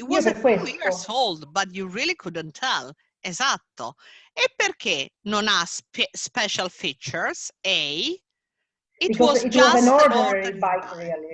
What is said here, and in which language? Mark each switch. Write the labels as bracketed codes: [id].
[en] It was a few years old, but you really couldn't tell. [it] Esatto. E perché non ha special features? [en] A, it was just an ordinary bike, really.